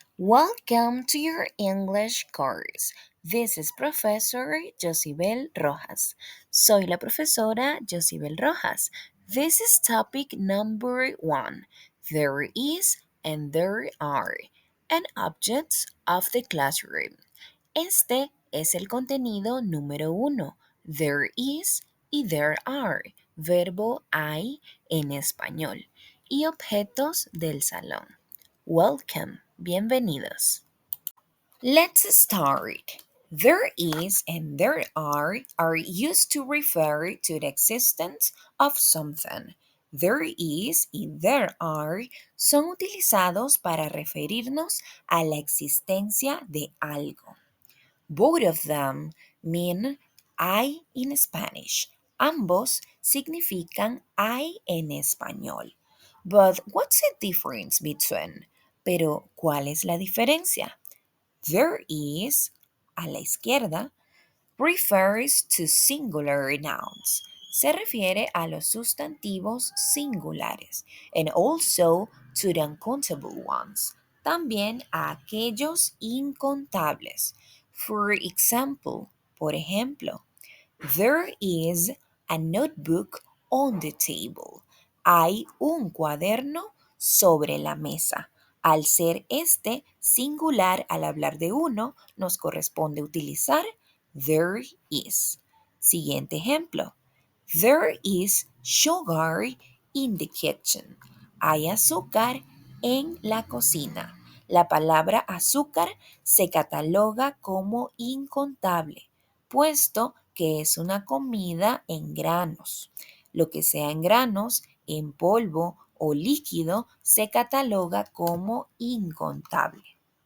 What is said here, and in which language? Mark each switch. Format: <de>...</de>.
<en>Welcome to your English course. This is Professor Josibel Rojas.</en> <es>Soy la profesora Josibel Rojas.</es> <en>This is topic number 1. There is and there are, and objects of the classroom.</en> <es>Este es el contenido número 1. There is y there are, verbo hay en español, y objetos del salón.</es> <en>Welcome,</en> <es>bienvenidos.</es> <en>Let's start. There is and there are used to refer to the existence of something.</en> <es>There is y there are son utilizados para referirnos a la existencia de algo.</es> <en>Both of them mean I in Spanish.</en> <es>Ambos significan I en español.</es> <en>But what's the difference between?</en> <es>Pero, ¿cuál es la diferencia?</es> <en>There is,</en> <es>a la izquierda,</es> <en>refers to singular nouns.</en> <es>Se refiere a los sustantivos singulares</es> <en>and also to the uncountable ones.</en> <es>También a aquellos incontables.</es> <en>For example,</en> <es>por ejemplo,</es> <en>there is a notebook on the table.</en> <es>Hay un cuaderno sobre la mesa. Al ser este singular al hablar de uno, nos corresponde utilizar there is. Siguiente ejemplo.</es> <en>There is sugar in the kitchen.</en> <es>Hay azúcar en la cocina. La palabra azúcar se cataloga como incontable, puesto que es una comida en granos. Lo que sea en granos, en polvo o líquido se cataloga como incontable.</es>